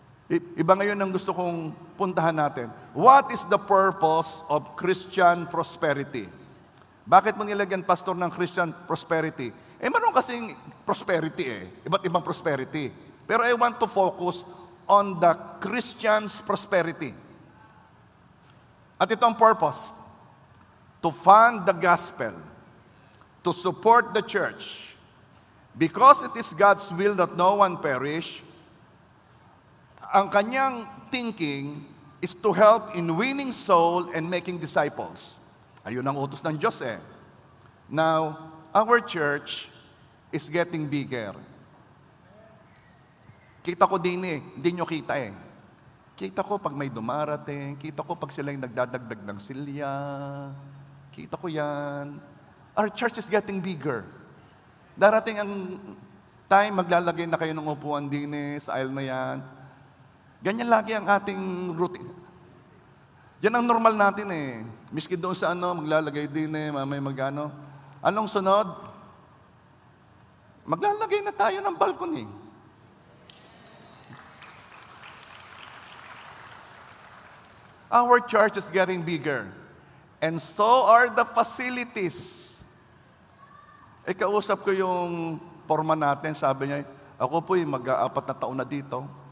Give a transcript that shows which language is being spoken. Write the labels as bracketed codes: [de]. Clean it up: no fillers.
[tl] Iba ngayon ang gusto kong puntahan natin. [en] What is the purpose of Christian prosperity? [tl] Bakit mo nilagyan, pastor, ng Christian prosperity? Meron kasing prosperity eh. Iba't ibang prosperity. Pero [en] I want to focus on the Christian's prosperity. [tl] At ito ang purpose. [en] To fund the gospel. To support the church. Because it is God's will that no one perish, ang kanyang thinking is to help in winning soul and making disciples. [tl] Ayun ang utos ng Diyos eh. [en] Now, our church is getting bigger. [tl] Kita ko din eh, hindi nyo kita eh. Kita ko pag may dumarating, kita ko pag sila yung nagdadagdag ng silya, kita ko yan. [en] Our church is getting bigger. [tl] Darating ang time, maglalagay na kayo ng upuan din eh, sa aisle na yan. Ganyan lagi ang ating routine. Yan ang normal natin eh. Miski doon sa maglalagay din eh, mamay magano. Anong sunod? Maglalagay na tayo ng balcony. [en] Our church is getting bigger. And so are the facilities. [tl] Kausap ko yung forma natin, sabi niya, ako po'y mag-4 na taon na dito.